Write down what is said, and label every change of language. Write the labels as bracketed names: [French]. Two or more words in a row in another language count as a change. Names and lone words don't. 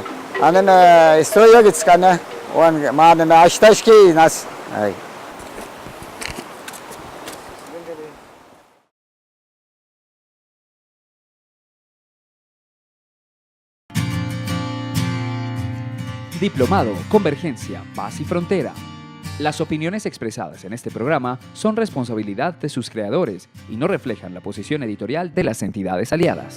[Spanish] Anime istoyo gitskane, on madem ashtaşkiz nas. Ay. Diplomado, Convergencia, Paz y Frontera. Las opiniones expresadas en este programa son responsabilidad de sus creadores y no reflejan la posición editorial de las entidades aliadas.